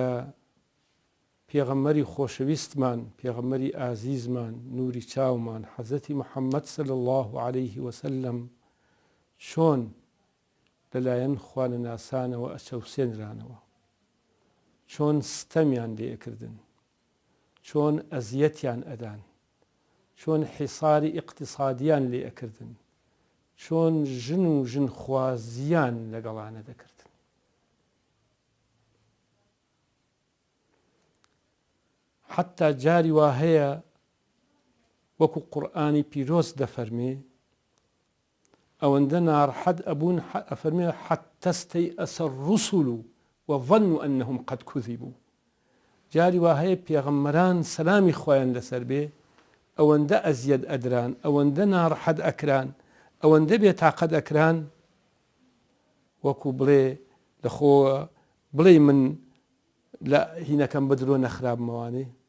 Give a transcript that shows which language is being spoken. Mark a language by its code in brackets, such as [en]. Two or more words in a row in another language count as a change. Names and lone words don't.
[ckb] پێغەمبەری خۆشەویستمان پێغەمبەری ئازیزمان نوری چاومان حەزەتی محەممەد [ar] صلی الله عليه وسلم [ckb] چۆن لەلایەن خوانەناسانەوە ئەچەوسێنرانەوە، چۆن ستەمیان لێکردن، چۆن ئەزیەتیان ئەدان، چۆن حیساری ئیقتیسادیان لێ ئەکردن، چۆن ژن و ژنخوازیان لەگەڵانە دەکردن. حتا جاری وا هەیە وەکو قورئانی پیرۆز دەفەرمێ ئەوەندە ناڕەحەت ئەبوون ئەفەرمێ [ar] حتى استيأس الرسل وظنوا أنهم قد كذبوا. [ckb] جاری وا هەیە پێغەمبەران سەلامی خۆیان لەسەر بێ ئەوەندە ئەزیەت ئەدران، ئەوەندە ناڕەحەت ئەکران، ئەوەندە بێتاقەت ئەکران وەکو بڵێ لەخۆ بڵێ من لە هینەکەم بەدرۆ نەخرابمەوانێ.